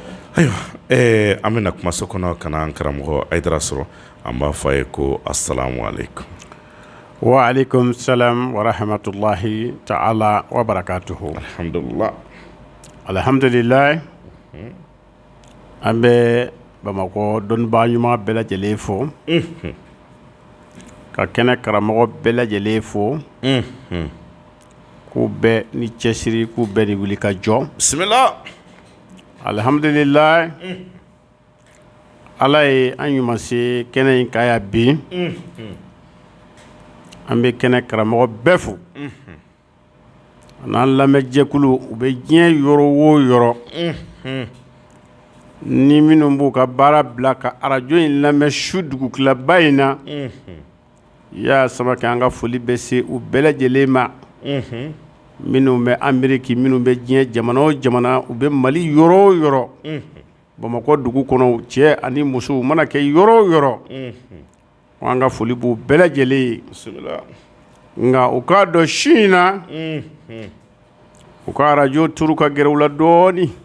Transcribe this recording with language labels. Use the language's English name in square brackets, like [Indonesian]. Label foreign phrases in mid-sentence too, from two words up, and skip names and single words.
[Bambara] ayiwa an bɛna kumaso kɔnɔ ka na an karamɔgɔ Ayidara sɔrɔ an b'a fɔ a ye ko [Arabic] السلام عليكم. وعليكم السلام ورحمة الله تعالى وبركاته. [Bambara] Alhamdulillah. Alhamdulillah. An bɛ Bamakɔ dɔnnibaa ɲuman bɛɛ lajɛlen fo. Ka kɛnɛ karamɔgɔ bɛɛ lajɛlen fo. K'u bɛɛ ni cɛsiri, k'u bɛɛ ni wuli ka jɔ. Bismillah. Alhamdulillah. Ala ye an ɲuman se kɛnɛ in ka yan bi. An bɛ kɛnɛ karamɔgɔ bɛɛ fo. N'an lamɛnjɛkulu u bɛ diɲɛ yɔrɔ o yɔrɔ. Ni minnu b'u ka baara bila ka arajo in lamɛn su dugutilaba in na. Ya sama kɛ an ka foli bɛ se u bɛɛ lajɛlen ma. Minnu bɛ Ameriki, minnu bɛ diɲɛ jamana o jamana, u bɛ Mali yɔrɔ o yɔrɔ. Bamakɔ dugu kɔnɔ cɛ ani muso u mana kɛ yɔrɔ o yɔrɔ. An ka foli b'u bɛɛ lajɛlen ye. Nka u k'a dɔn su in na u ka arajo turu ka gɛrɛ u la dɔɔni.